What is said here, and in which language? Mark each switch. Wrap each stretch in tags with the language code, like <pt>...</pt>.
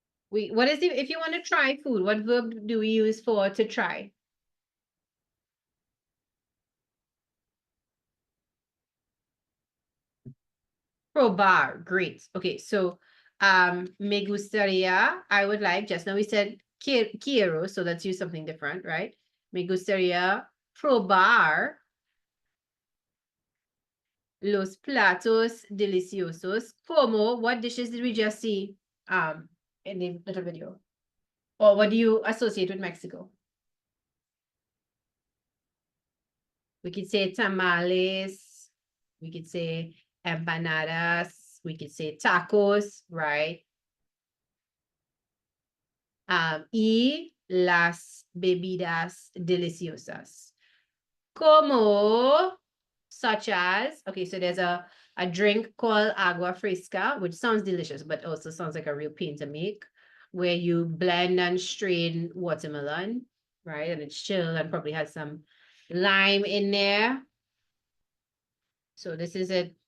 <en>What is if you want to try food, what verb do we use for to try? Probar, great. Okay, so</en> <es>me gustaría,</es> <en>I would like, just now we said quiero, so let's use something different, right?</en> <es>Me gustaría probar los platos deliciosos.</es> <en>Como, what dishes did we just see in the little video? Or what do you associate with Mexico? We could say tamales, we could say empanadas, we could say tacos, right?</en> <es>Y las bebidas deliciosas.</es> <en>Como, such as, okay, so there's a drink called agua fresca, which sounds delicious, but also sounds like a real pain to make, where you blend and strain watermelon, right? And it's chill and probably has some lime in there. So this is it.</en>